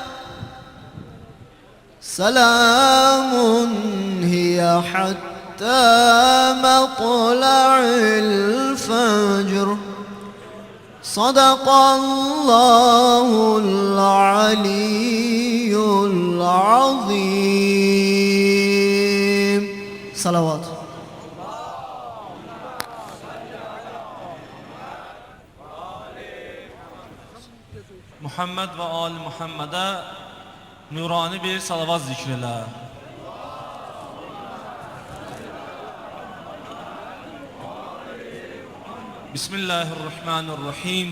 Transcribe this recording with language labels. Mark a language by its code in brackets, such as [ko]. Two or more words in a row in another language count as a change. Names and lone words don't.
[ar] سلام هي حتى مطلع الفجر صدق الله العلي العظيم صلوات [tr] Muhammed ve Ali Muhammed'e nurani bir salavat zikriyle. Bismillahirrahmanirrahim.